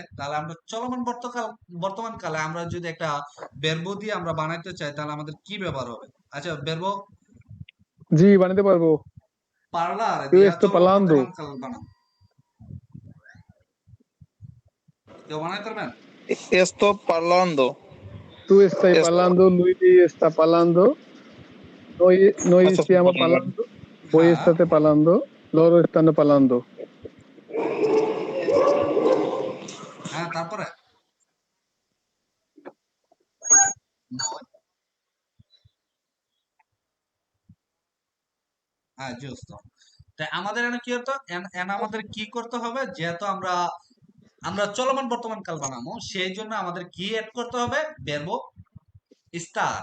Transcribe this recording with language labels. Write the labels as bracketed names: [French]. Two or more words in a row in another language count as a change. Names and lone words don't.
[Bangla] তাহলে আমরা চলমান বর্তমান কালে আমরা যদি একটা বেরবো দিয়ে আমরা বানাইতে চাই তাহলে আমাদের কি ব্যবহার হবে? আচ্ছা বেরবো জি, বানাতে পারবো। পার্লার [Italian] Io [Bangla] দিয়া [Italian] sto [Bangla] চলমান [Italian] parlando, [Bangla] বর্তমান কাল বানাবো, কেউ বানাইতে পারবেন? [Italian] Sto parlando. tu stai Sto... parlando, lui sta parlando, noi [Bangla] আচ্ছা [Italian] stiamo [Bangla] বলেন। [Italian] parlando, voi [Bangla] হ্যাঁ [Italian] state parlando, loro stanno parlando. [Bangla] হ্যাঁ, তারপরে হ্যাঁ জুস্ত। তাই আমাদের এখানে কি হতো, আমাদের কি করতে হবে, যেহেতু আমরা আমরা চলমান বর্তমান কাল বানাবো সেই জন্য আমাদের কি এড করতে হবে, বেরবো স্টার।